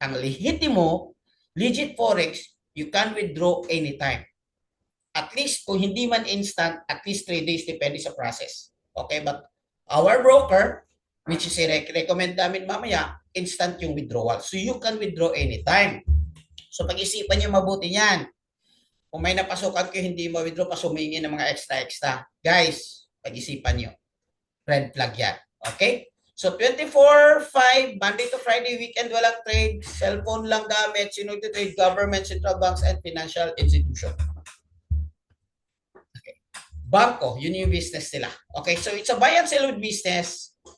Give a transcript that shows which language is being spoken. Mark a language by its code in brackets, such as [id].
[tl] Ang lehitimo, [en] legit forex, you can withdraw anytime. [tl] At least, kung hindi man instant, at least 3 days, depende sa process. [en] Okay, but our broker, which is recommend [tl] namin mamaya, instant yung withdrawal. [en] So you can withdraw anytime. [tl] So pag-isipan nyo mabuti yan. Kung may napasukan ko hindi mo withdraw, pasumingi ng mga extra. Guys, pag-isipan nyo. Red flag yan. Okay? [en] So 24/5, Monday to Friday, weekend walang trade, cellphone lang gamit, sino trade, government, central banks, and financial institution. Okay. [tl] Banko, yun yung business nila. [en] Okay, so it's a buy and sell business.